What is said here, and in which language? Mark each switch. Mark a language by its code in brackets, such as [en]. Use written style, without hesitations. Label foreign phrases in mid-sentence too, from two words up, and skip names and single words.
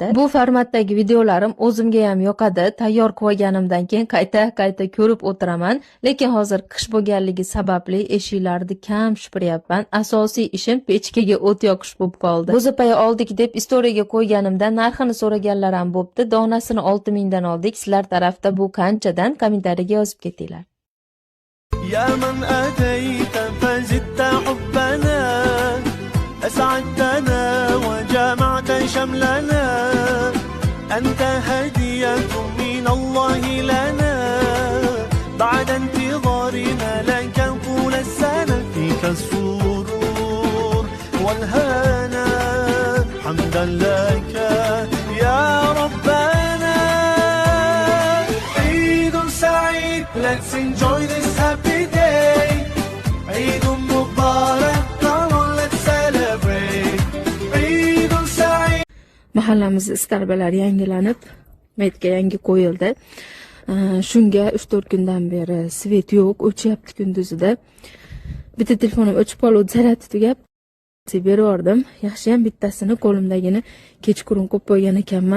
[uz] Bu formatdagi videolarim o'zimga ham yoqadi. Tayyor qilganimdan keyin qayta ko'rib o'tiraman, lekin hozir qish bo'lganligi sababli eshiklarni kam supuryapman. Asosiy ishim pechkaga o't yoqish bo'lib qoldi. Go'zapaya oldik deb istoriyaga qo'yganimda narxini so'raganlar ham bo'pti. Donasini 6000 dan oldik. Sizlar tarafda bu qanchadan? Kommentariyaga yozib ketinglar. [ar] يا من أتيت فزدت حبنا أسعدتنا وجمعت شملنا أنت هدية من الله لنا بعد انتظارنا لك طول السنة فيك السرور والهنا حمدا لك يا ربنا عيد سعيد. [en] Let's enjoy this happy day. [ar] عيد مبارك, [en] come on let's celebrate. [ar] عيد سعيد. [uz] Mahallamiz iskarbalar yangilanib, metga yangi qo'yildi. Shunga 3-4 kundan beri svet yo'q, o'chyapti kunduzida. Bitta telefonim o'chib qolib, zarati tugab beraverdim. Yaxshi ham bittasini qo'limdagini kechqurun qo'yib qo'ygan ekanman.